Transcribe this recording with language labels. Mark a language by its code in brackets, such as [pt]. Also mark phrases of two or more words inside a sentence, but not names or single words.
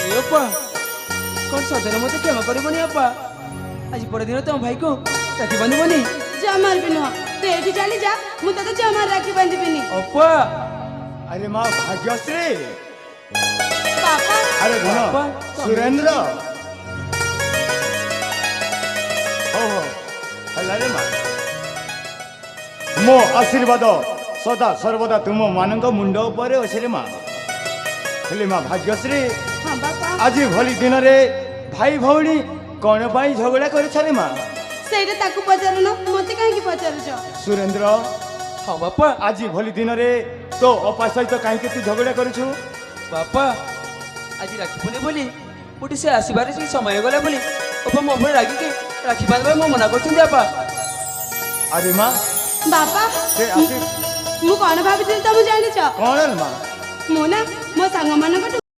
[or] ଅପା କ'ଣ ସତରେ ମୋତେ କ୍ଷମା କରିବନି ଅପା? ଆଜି ପରଦିନ ତମ ଭାଇକୁ ରାକ୍ଷୀ ବାନ୍ଧିବନି? ଜମାର ବି ନୁହଁ, ତୁ ଏଠି ଚାଲି ଯା, ମୁଁ ତତେ ଜମାର ରାକ୍ଷୀ ବାନ୍ଧିବିନି। ଅପା ଅରେ ମା ଭାଗ୍ୟଶ୍ରୀ ବାପା अरे बापा, ଧନ ସୁରେନ୍ଦ୍ର ହୋ ହେଲା ରେ ମା ମୋ ଆଶୀର୍ବାଦ ସଦା ସର୍ବଦା ତୁମ ମାନଙ୍କ ମୁଣ୍ଡ ଉପରେ ଅଛି ରେ ମା ହେଲେ ମା ଭାଗ୍ୟଶ୍ରୀ ହଁ ବାପା, ଆଜ ଭଲି ଦିନ ରେ ଭାଇ ଭଉଣୀ କୌଣ ପାଇଁ ଝଗଡ଼ା କରେ ଛାରେ ମା ସେଇଟା ତାକୁ ପଚାରୁନ, ମତେ କାହିଁକି ପଚାରୁଛ? सुरेंद्र ହଁ ବାପା ଆଜ ଭଲି ଦିନ ରେ ତୋ ଅପା ସହିତ କହିଁ ତୁ ଝଗଡ଼ା କରୁଛୁ ବାପା ଆଜି ରାକ୍ଷୀ ପୂର୍ଣ୍ଣିମା ବୋଲି ଗୋଟେ ସେ ଆସିବାରେ ସେ ସମୟ ଗଲା ବୋଲି ଅପା ମୋ ଉପରେ ରାଗିକି ରାକ୍ଷୀ ବାନ୍ଧିବା ମୁଁ ମନା କରୁଛନ୍ତି ବାପା। ଅରେ ମା ବାପା ସେ ଆସି ମୁଁ କଣ ଭାବିଥିଲି ତମେ ଜାଣିଛ? କୌନ ହେ ମା ମୁଁ ନା ମୋ ସାଙ୍ଗମାନଙ୍କଠୁ